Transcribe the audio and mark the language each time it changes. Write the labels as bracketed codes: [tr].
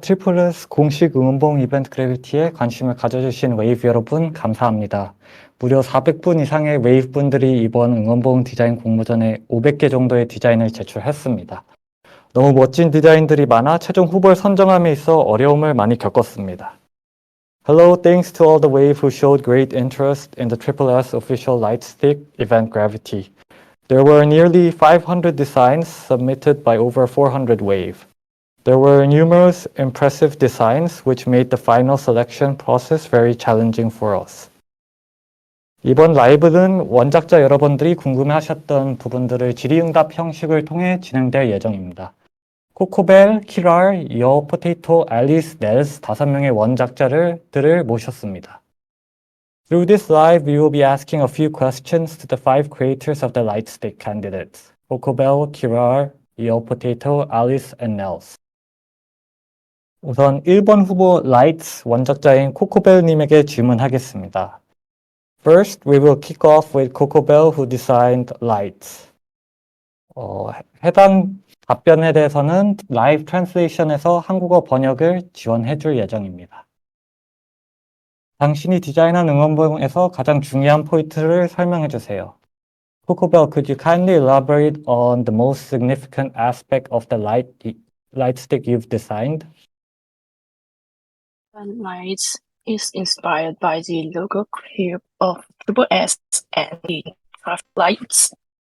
[ko] 트리플S 공식 응원봉 이벤트 그래비티에 관심을 가져주신 웨이브 여러분 감사합니다. 무려 400분 이상의 웨이브 분들이 이번 응원봉 디자인 공모전에 500개 정도의 디자인을 제출했습니다. 너무 멋진 디자인들이 많아 최종 후보를 선정함에 있어 어려움을 많이 겪었습니다. [en] Hello, thanks to all the wave who showed great interest in the tripleS official lightstick event Gravity. There were nearly 500 designs submitted by over 400 wave. There were numerous impressive designs which made the final selection process very challenging for us. [ko] 이번 라이브는 원작자 여러분들이 궁금해하셨던 부분들을 질의응답 형식을 통해 진행될 예정입니다. 코코벨, 키랄, 여, 포테이토, 앨리스, 넬스 5명의 원작자들을 모셨습니다. [en] Through this live, we will be asking a few questions to the 5 creators of the lightstick candidates, Coco-Bell, Kirar, 여, 포테이토, 앨리스, and Nels. [ko] 우선 1번 후보 라이츠 원작자인 코코벨님에게 질문하겠습니다. [en] First, we will kick off with Coco-Bell who designed Lights. [ko] 해당 답변에 대해서는 라이브 트랜슬레이션에서 한국어 번역을 지원해 줄 예정입니다. 당신이 디자인한 응원봉에서 가장 중요한 포인트를 설명해 주세요. [en] Coco-Bell, could you kindly elaborate on the most significant aspect of the lightstick you've designed? Lights is inspired by the logo cube of tripleS and the craft lights.